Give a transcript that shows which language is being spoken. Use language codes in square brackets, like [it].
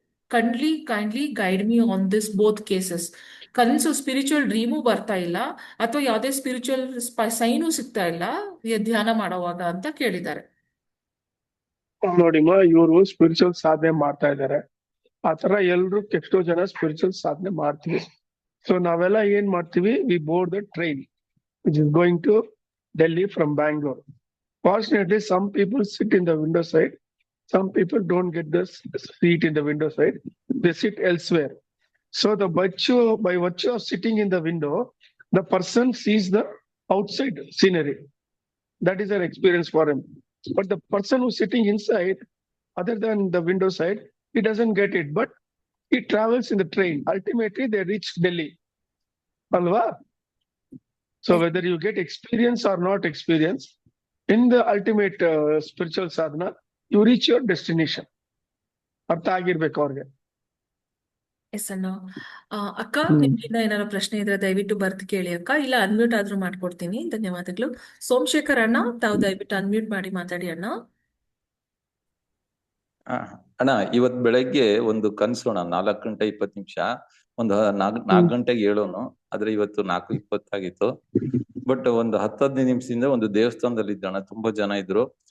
[en] Kindly guide me on this both cases. [kn] ಕನಸು spiritual dream ಬರ್ತಾ ಇಲ್ಲ ಅಥವಾ ಯಾವುದೇ ಸ್ಪಿರಿಚುವಲ್ ಸೈನು ಸಿಗ್ತಾ ಇಲ್ಲ ಧ್ಯಾನ ಮಾಡೋವಾಗ ಅಂತ ಕೇಳಿದ್ದಾರೆ. ನೋಡಿಮ್ಮ, ಇವರು ಸ್ಪಿರಿಚುವಲ್ ಸಾಧನೆ ಮಾಡ್ತಾ ಇದ್ದಾರೆ. ಆತರ ಎಲ್ರು ಎಷ್ಟೋ ಜನ ಸ್ಪಿರಿಚುವಲ್ ಸಾಧನೆ ಮಾಡ್ತೀವಿ. ಸೊ ನಾವೆಲ್ಲ ಏನ್ ಮಾಡ್ತೀವಿ, [en] We board the train which is going to Delhi from Bangalore. Fortunately, some people sit in the window side. Some people don't get the seat in the window side. They sit elsewhere. So by virtue of sitting in the window, the person sees the outside scenery. That is an experience for him. But the person who's sitting inside, other than the window side, he doesn't get it, but he travels in the train. Ultimately, they reach Delhi. Alva? So whether you get experience or not experience, in the ultimate spiritual sadhana, you reach your destination. [kn] ಅರ್ಥ ಆಗಿರ್ಬೇಕು ಅವ್ರಿಗೆ. S ಅಣ್ಣ. ಅಕ್ಕ, ನಿಮ್ಗಿಂದ ಏನಾದ್ರು ಪ್ರಶ್ನೆ ಇದ್ರೆ ದಯವಿಟ್ಟು ಬರ್ದು ಕೇಳಿ ಅಕ್ಕ, ಇಲ್ಲ ಅನ್ಮ್ಯೂಟ್ ಆದ್ರೂ ಮಾಡ್ಕೊಡ್ತೀನಿ. ಧನ್ಯವಾದಗಳು. ಸೋಮಶೇಖರ್ ಅಣ್ಣ, ತಾವು ದಯವಿಟ್ಟು ಅನ್ಮ್ಯೂಟ್ ಮಾಡಿ ಮಾತಾಡಿ ಅಣ್ಣ. ಆ, ಅಣ್ಣ, ಇವತ್ ಬೆಳಗ್ಗೆ ಒಂದು ಕನ್ಸು ಅಣ್ಣ, 4:20 ಒಂದು 4 ಗಂಟೆಗೆ ಹೇಳೋನು, ಆದ್ರೆ ಇವತ್ತು 4:20 ಬಟ್ ಒಂದು 10-15 ನಿಮಿಷದಿಂದ ಒಂದು ದೇವಸ್ಥಾನದಲ್ಲಿ ಇದ್ದಣ್ಣ, ತುಂಬಾ ಜನ ಇದ್ರು.